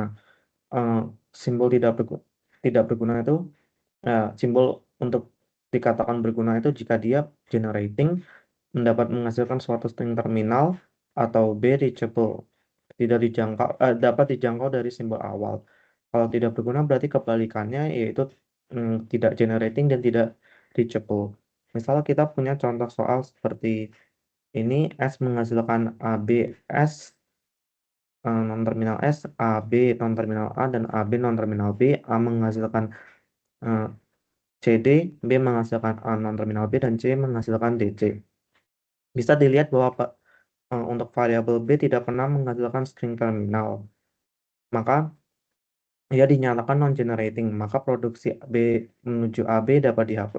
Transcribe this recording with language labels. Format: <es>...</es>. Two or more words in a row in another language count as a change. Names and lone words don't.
<id>Simbol tidak berguna itu simbol untuk dikatakan berguna itu jika dia generating, menghasilkan suatu string terminal, atau B, reachable, dapat dijangkau dari simbol awal. Kalau tidak berguna berarti kebalikannya, yaitu tidak generating dan tidak reachable. Misal kita punya contoh soal seperti ini, S menghasilkan AB, S non-terminal S, AB non-terminal A, dan AB non-terminal B, A menghasilkan eh, CD, B menghasilkan A non-terminal B, dan C menghasilkan DC. Bisa dilihat bahwa untuk variabel B tidak pernah menghasilkan string terminal, maka ia dinyatakan non-generating, maka produksi B menuju AB dapat dihapus.</id>